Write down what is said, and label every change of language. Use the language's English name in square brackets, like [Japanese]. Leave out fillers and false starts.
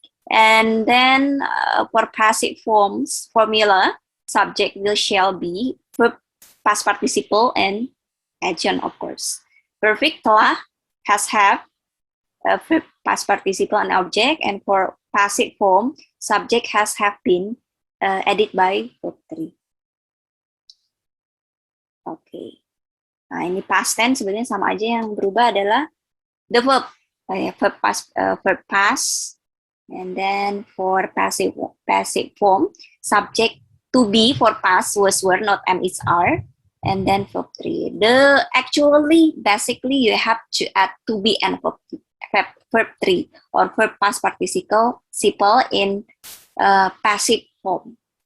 [English] And then for passive forms, formula, subject, will, shall, be, verb past participle, and agent, of course. Perfect, telah, has, have, verb past participle, and object. And for passive form, subject, has, have been, added by verb 3. Okay. [Indonesian] Nah, ini past tense sebenarnya sama aja, yang berubah adalah [English] the verb. Verb past. And then for passive form, subject to be for past was were, not am is are. And then verb 3. Basically, you have to add to be and verb 3 or verb past participle in passive form.